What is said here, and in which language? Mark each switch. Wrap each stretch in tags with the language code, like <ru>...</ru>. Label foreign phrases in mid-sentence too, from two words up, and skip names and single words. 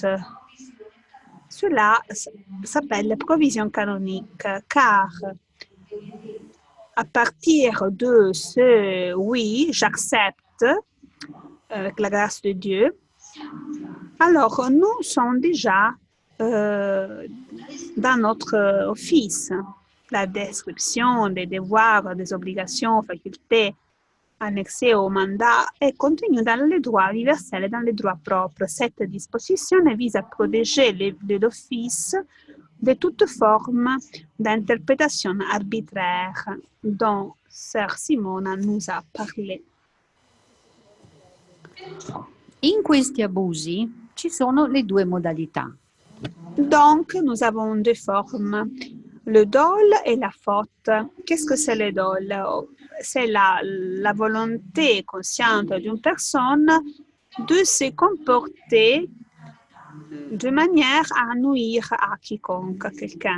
<fr>Cela s'appelle provision canonique, car à partir de ce oui, j'accepte avec la grâce de Dieu, alors nous sommes déjà dans notre office, la description des devoirs, des obligations, facultés annexé au mandat est contenu dans le droit universel et dans le droit propre. Cette disposition vise à protéger l'office de toute forme d'interprétation arbitraire dont Sœur Simona nous a parlé.</fr> <it>In questi abusi ci sono le due modalità.</it> <fr>Donc, nous avons deux formes, le dol et la faute. Qu'est-ce que c'est le dol? C'est la volonté consciente d'une personne de se comporter de manière à nuire à quiconque, à quelqu'un.</fr>